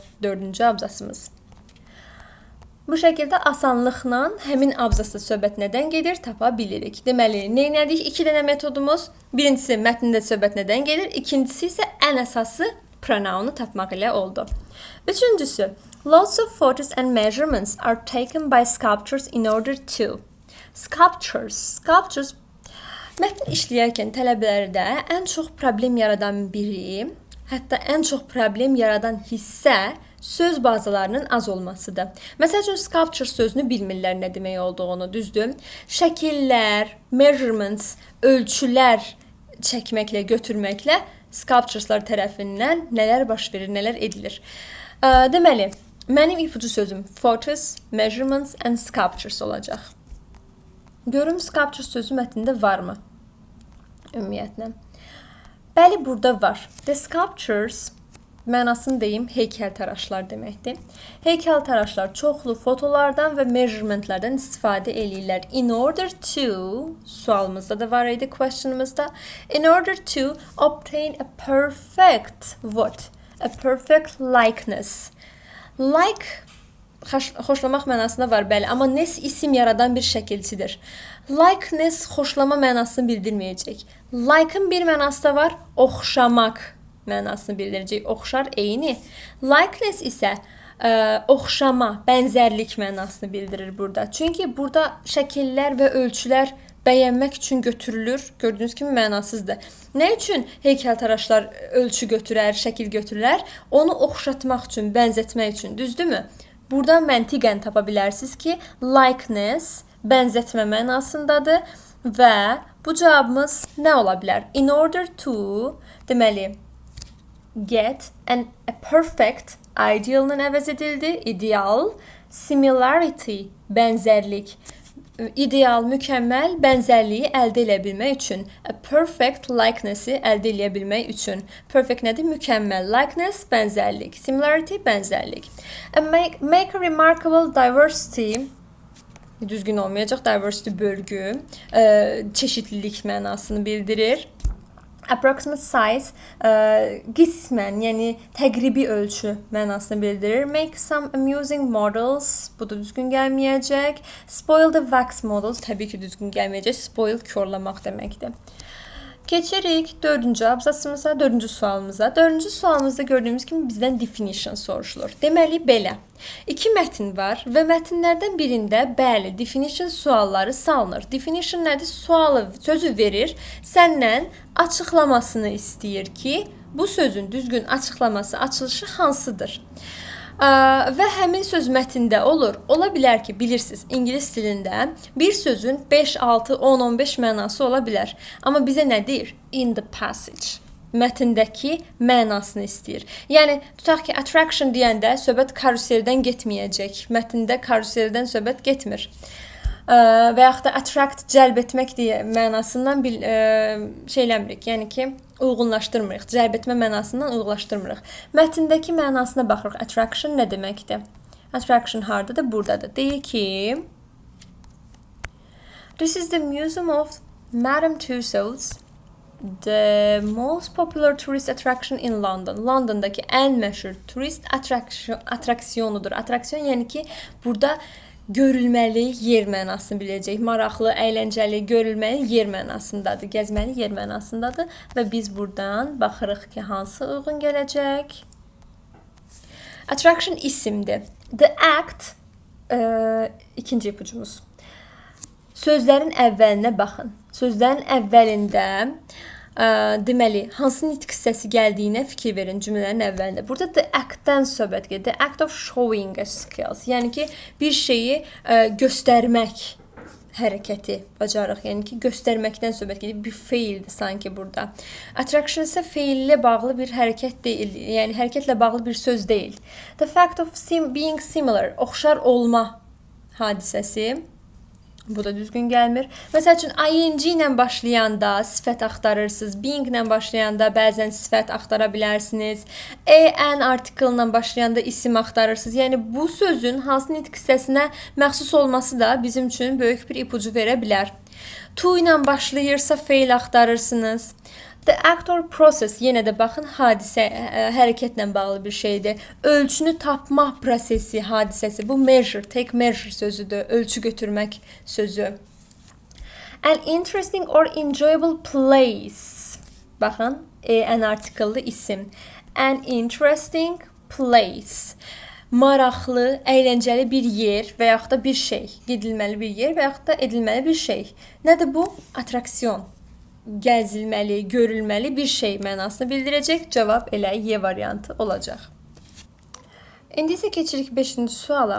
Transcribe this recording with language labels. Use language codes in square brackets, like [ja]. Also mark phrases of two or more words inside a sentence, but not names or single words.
[az] 4-cü abzasımız. Bu şəkildə asanlıqla həmin abzasda söhbət nədən gedir tapa bilirik. Deməli, nə etdik? 2 dənə metodumuz. Birincisi mətndə söhbət nədən gedir, ikincisi isə ən əsası pronounu tapmaq ilə oldu. Üçüncüsü, [en] lots of photos and measurements are taken by sculptors in order to. [az] Sculptures mətn işləyərkən tələbələrdə ən çox problem yaradan biri, hətta ən çox problem yaradan hissə söz bazalarının az olmasıdır. Məsəl üçün, sculpture sözünü bilmirlər nə demək olduğunu, düzdür? Şəkillər, measurements, ölçülər çəkməklə, götürməklə sculptureslar tərəfindən nələr baş verir, nələr edilir. Deməli, mənim ipucu sözüm [en] photos, measurements and sculptures [az] olacaq. Görüm, sculpture sözü mətndə varmı? Ümumiyyətlə. Bəli, burada var. [en] The sculptures [az] mənasını deyim, heykəltaraşlar deməkdir. Heykəltaraşlar çoxlu fotolardan və measurementlərdən istifadə eləyirlər. [en] In order to, [az] sualımızda da var idi, questionımızda. [en] In order to obtain a perfect what? A perfect likeness. [az] Like, xoşlamaq mənasında var, bəli, amma nes isim yaradan bir şəkilçidir. Likeness xoşlama mənasını bildirməyəcək. Like'ın bir mənası da var, oxşamaq mənasını bildirəcək. Oxşar, eyni. Likeness isə oxşama, bənzərlik mənasını bildirir burada. Çünki burada şəkillər və ölçülər bəyənmək üçün götürülür. Gördüyünüz kimi mənasızdır. Nə üçün heykəltaraşlar ölçü götürər, şəkil götürürlər? Onu oxşatmaq üçün, bənzətmək üçün, düzdürmü? Burada məntiqən tapa bilərsiniz ki, likeness bənzətmə mənasındadır və bu cavabımız nə ola bilər? [en] In order to, deməli, get a perfect, [az] ideal'ın əvəz edildi, ideal, similarity, bənzərlik, ideal, mükəmməl bənzərliyi əldə edə bilmək üçün, [en] a perfect likeness'i [az] əldə edə bilmək üçün. Perfect nədir? Mükəmməl. Likeness, bənzərlik. Similarity, bənzərlik. [en] Make a remarkable diversity, [az] düzgün olmayacaq, diversity bölgü, çeşitlilik mənasını bildirir. [en] Approximate size, [az] qismən, yəni təqribi ölçü mənasını bildirir. [en] Make some amusing models, [az] bu da düzgün gəlməyəcək. [en] Spoil the wax models, [az] təbii ki, düzgün gəlməyəcək. Spoil, körləmək deməkdir. Keçirik 4-cü abzasımıza, 4-cü sualımıza. 4-cü sualımızda gördüyümüz kimi bizdən definition soruşulur. Deməli, belə. 2 mətn var və mətnlərdən birində, bəli, definition sualları salınır. Definition nədir? Sualı, sözü verir, səndən açıqlamasını istəyir ki, bu sözün düzgün açıqlaması, açılışı hansıdır? Və həmin söz mətndə olur. Ola bilər ki, bilirsiniz, ingilis dilində bir sözün 5, 6, 10, 15 mənası ola bilər. Amma bizə nə deyir? [en] In the passage. [az] Mətndəki mənasını istəyir. Yəni, tutaq ki, attraction deyəndə söhbət karuseldən getməyəcək. Mətndə karuseldən söhbət getmir. Və yaxud da attract, cəlb etmək deyə mənasından şeyləmirik. Yəni ki, uyğunlaşdırmırıq. Cəlb etmə mənasından uyğunlaşdırmırıq. Mətndəki mənasına baxırıq. Attraction nə deməkdir? Attraction hardadır? Buradadır. Deyir ki, [en] this is the Museum of Madame Tussauds, the most popular tourist attraction in London. [az] Londondakı ən məşhur turist attraksiyonudur. Attraksiyon yəni ki, burada görülməli yer mənasını biləcək. Maraqlı, əyləncəli, görülməli yer mənasındadır. Gəzməli yer mənasındadır. Və biz buradan baxırıq ki, hansı uyğun gələcək? Attraction isimdir. [en] The act, [az] ikinci ipucumuz. Sözlərin əvvəlinə baxın. Sözlərin əvvəlində deməli, hansı nitq hissəsi gəldiyinə fikir verin cümlələrin əvvəlində. Burada [en] the act- [az] dən söhbət gedir. [en] The act of showing a skills. [az] Yəni ki, bir şeyi göstərmək hərəkəti, bacarıq. Yəni ki, göstərməkdən söhbət gedir. Bir feildir sanki burada. Attraction isə feillə bağlı bir hərəkət deyil. Yəni hərəkətlə bağlı bir söz deyil. [en] The fact of being similar, [az] oxşar olma hadisəsi. Bu da düzgün gəlmir. Məsəl üçün, ing ilə başlayanda sifət axtarırsınız. Being ilə başlayanda bəzən sifət axtara bilərsiniz. [en] An article [az] ilə başlayanda isim axtarırsınız. Yəni, bu sözün hansı nitq hissəsinə məxsus olması da bizim üçün böyük bir ipucu verə bilər. To ilə başlayırsa feil axtarırsınız. [en] The act or process, [az] yenə də baxın, hadisə, hərəkətlə bağlı bir şeydir. Ölçünü tapma prosesi, hadisəsi. Bu measure, [en] take measure [az] sözüdür. Ölçü götürmək sözü. [en] An interesting or enjoyable place. [az] Baxın, [en] an article'lı [az] isim. [en] An interesting place. [az] Maraqlı, əyləncəli bir yer və yaxud da bir şey. Gedilməli bir yer və yaxud da edilməli bir şey. Nədir bu? Atraksiyon. Gəzilməli, görülməli bir şey mənasını bildirəcək. Cavab elə Y variantı olacaq. İndi isə keçirik 5-ci suala.